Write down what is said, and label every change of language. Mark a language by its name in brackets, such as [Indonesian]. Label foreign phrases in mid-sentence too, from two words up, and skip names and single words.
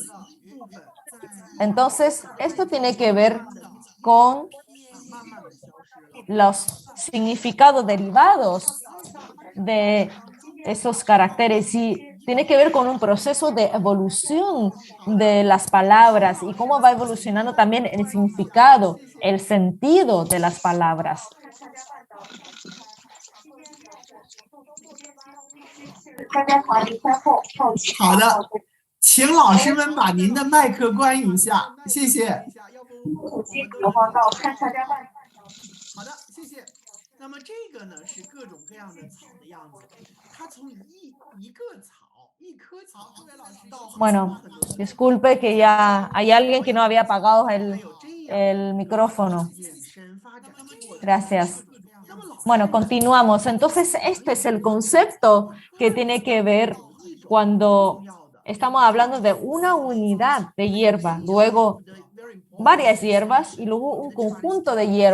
[Spanish] Entonces, esto tiene que ver con los significados derivados de esos caracteres y tiene que ver con un proceso de evolución de las palabras y cómo va evolucionando también el significado, el sentido de las palabras. [Chinese] 好的，请老师们把您的麦克关一下，谢谢。好的，谢谢。那么这个呢是各种各样的草的样子，它从一个草、一棵草，各位老师到 [Spanish] Bueno, disculpe que ya hay alguien que no había apagado el micrófono. Gracias. Bueno, continuamos. Entonces, este es el concepto que tiene que ver cuando estamos hablando de una unidad de hierba, luego varias hierbas y luego un conjunto de hierbas.